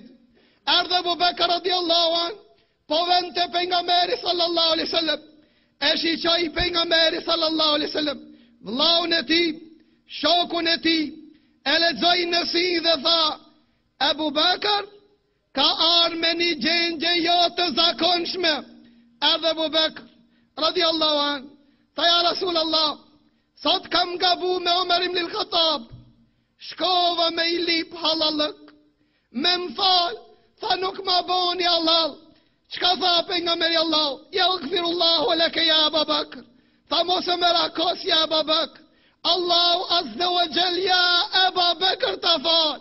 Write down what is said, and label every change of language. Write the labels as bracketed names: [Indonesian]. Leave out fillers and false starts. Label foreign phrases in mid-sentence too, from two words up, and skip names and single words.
[Albanian] Erdhe Abu Bakr [Arabic] رضي الله عن, [Albanian] po vend te pejgamberi [Arabic] صلى الله عليه وسلم, [Albanian] e shiqoi pejgamberi [Arabic] صلى الله عليه وسلم, [Albanian] vllaun e tij, shokun e tij, e lexoi në si dhe tha, Abu Bakr ka ardhur me një gjendje jo të zakonshme. Erdhe Abu Bakr [Arabic] رضي الله عن, [Albanian] tha [Arabic] يا رسول الله, [Albanian] sot kam gabu me Omer ibn al-Khattab, shkova me i lip halalëk, me më fal, tha nuk ma boni halal. Qka tha pejgamberi Allah? [Arabic] يغفر الله لك يا أبو بكر. [Albanian] Tha mos e me rakos ja Abu Bakr. Allahu [Arabic] عز وجل [Albanian] ya Abu Bakr ta fal.